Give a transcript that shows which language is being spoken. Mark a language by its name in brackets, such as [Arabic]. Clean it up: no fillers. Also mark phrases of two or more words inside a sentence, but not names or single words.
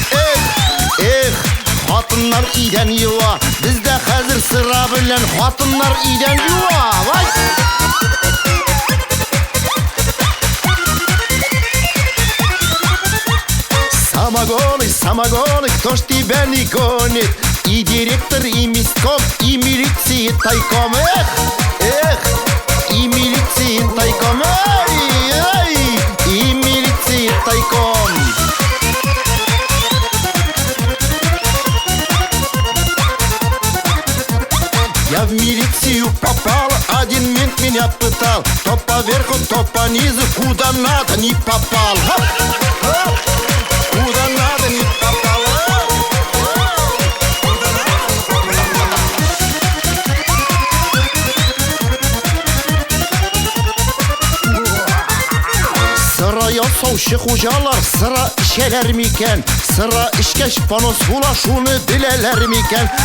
[Tatar] Хатыннар идән юа, бездә хәзер сыра белән хатыннар идән юа. [Russian] Самогоны, кто ж тебя не гонит? И директор, и местком, и милиции тайком. И милиции тайком. И милиции тайком. Я в милицию попал, один мент меня пытал. То поверху, то по низу, куда надо не попал. Куда надо не попал. [Tatar] Сыра ясаучы хуҗалар сыра эчәләр микән? Сыра эчкәч понос була, шуны беләләр микән?